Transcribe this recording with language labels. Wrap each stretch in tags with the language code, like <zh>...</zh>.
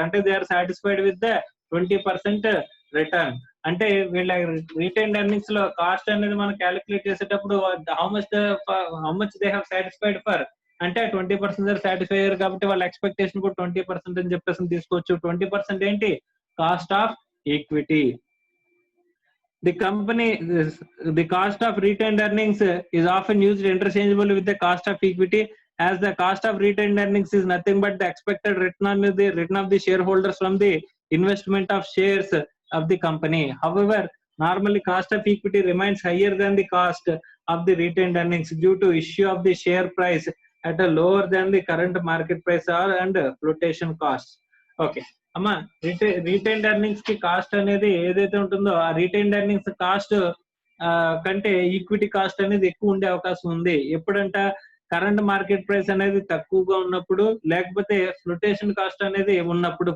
<en>అంటే they are satisfied with the 20% return.</en> <te>అంటే వీళ్ళ రిటైన్డ్ ఎర్నింగ్స్ లో కాస్ట్ అనేది మనం క్యాలిక్యులేట్ చేసేటప్పుడు how much they have satisfied for అంటే 20% సాటిస్ఫై అయ్యారు కాబట్టి వాళ్ళ ఎక్స్పెక్టేషన్ కూడా 20% అని చెప్పేసి తీసుకోవచ్చు. 20% ఏంటి, cost of equity.</te> <en>The cost of retained earnings is often used interchangeably with the cost of equity, as the cost of retained earnings is nothing but the expected return of the shareholders from the investment of shares of the company. However, normally cost of equity remains higher than the cost of the retained earnings due to issue of the share price at a lower than the current market price and flotation costs. Okay.</en> <te>అమ్మా, retained earnings కి cost అనేది ఏదైతే ఉంటుందో ఆ retained earnings cost కంటే equity cost అనేది ఎక్కువ ఉండే అవకాశం ఉంది. ఎప్పుడంట, కరెంట్ మార్కెట్ ప్రైస్ అనేది తక్కువగా ఉన్నప్పుడు, లేకపోతే ఫ్లోటేషన్ కాస్ట్ అనేది ఉన్నప్పుడు.</te>